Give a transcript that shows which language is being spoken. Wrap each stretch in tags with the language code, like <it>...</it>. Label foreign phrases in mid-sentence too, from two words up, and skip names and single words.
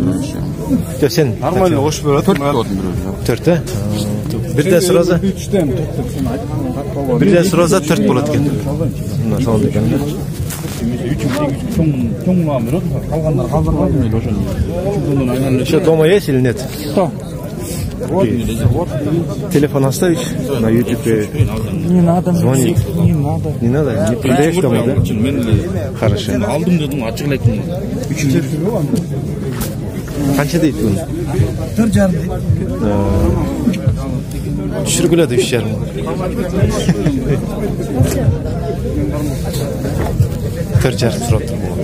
<ky>Жок, сен Нормально кош берет. 4 болот бирөө. 4 Бирден сураза? 3тен 4. Бирден сураза 4 болот экен. Мына сонун экен. 3,8 чоң берет. Калгандар калдырбайт мен ошону. Чүгүнүн айнан</ky> <ru>Что, дома есть или нет? Телефон оставишь на YouTube? Не надо. Звонить. Не надо. Не надо? Не продаешь дома, да? Хорошо.</ru> <ky>Алдым дедим, ачык айттым. 3 Канча дейт буну? 4,5 дейт. Түшүргүлөдү 3,5. Төрт жарым сурап тур.</ky>